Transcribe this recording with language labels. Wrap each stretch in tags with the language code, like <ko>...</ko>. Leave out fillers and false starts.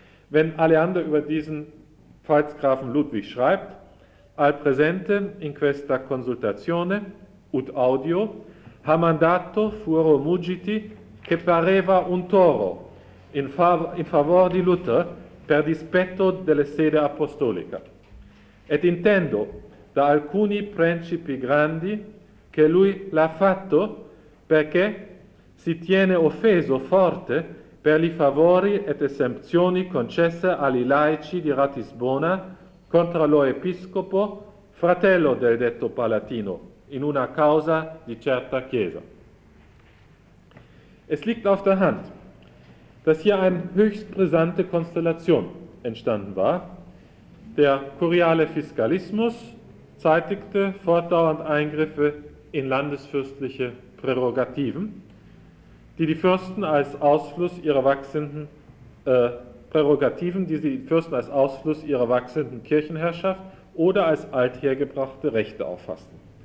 <de>wenn Aleander über diesen Pfalzgrafen Ludwig schreibt,</de> <it>al presente in questa consultazione</it> <la>ut audio</la> <it>ha mandato fuoro mugiti che pareva un toro in favor di Luther per dispetto delle sede apostolica. Et intendo da alcuni principi grandi che lui l'ha fatto perché si tiene offeso forte per i favori ed esempzioni concesse agli laici di Ratisbona contro lo episcopo, fratello del detto Palatino, in una causa di certa chiesa.</it> <de>Es liegt auf der Hand, dass hier eine höchst brisante Konstellation entstanden war. Der kuriale Fiskalismus zeitigte fortdauernd Eingriffe in landesfürstliche Prärogativen, die die Fürsten als Ausfluss ihrer wachsenden Kirchenherrschaft oder als althergebrachte Rechte auffassten.</de>